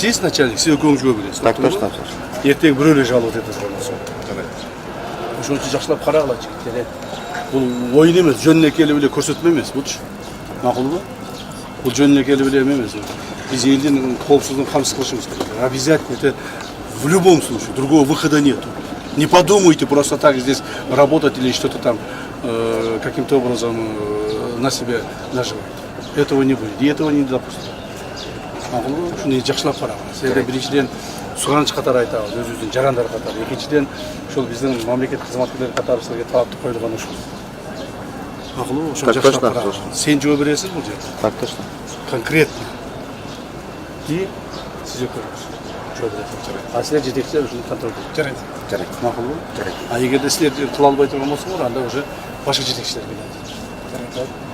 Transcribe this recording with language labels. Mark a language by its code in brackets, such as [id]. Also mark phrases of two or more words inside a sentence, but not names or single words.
[ky] Сиз начальник, сиз экөөңүз жооп бересиз. [ru] Так точно. [ky] Эртең бирөө эле жаловаться этет болсо. Ошон үчүн жакшылап карагыла жигиттер. Бул оюн эмес, жөнүнө келип эле көрсөтмө эмес, булчу. Макулбу? Бул жөнүнө келип эле эмес. Биз элдин коопсуздугун камсыз кылышыбыз керек. [ru] Обязательно, это в любом случае, другого выхода нету. Не подумайте просто так здесь работать или что-то там каким-то образом на себе наживать. Этого не будет, и этого не допустим. [ky] Шуну жакшылап карагыз. Эде биринчиден суганыч катары айтабыз, өзүбүздүн жарандар катары. Экинчиден, ушул биздин мамлекет кызматкерлери катары силерге талапты коюлган ушул. Макулбу? Ошону жакшылап карагыз. Сен жооп бересиз бул жерде? [ru] Так точно. Конкретно. [ky] И сиз экөөңүз жооп бересиз. А силер жетекчилер ушуну контроль Жарайт. Макулбу? А эгерде силер кыла албай турган болсоңор, анда уже башка жетекчилер келет.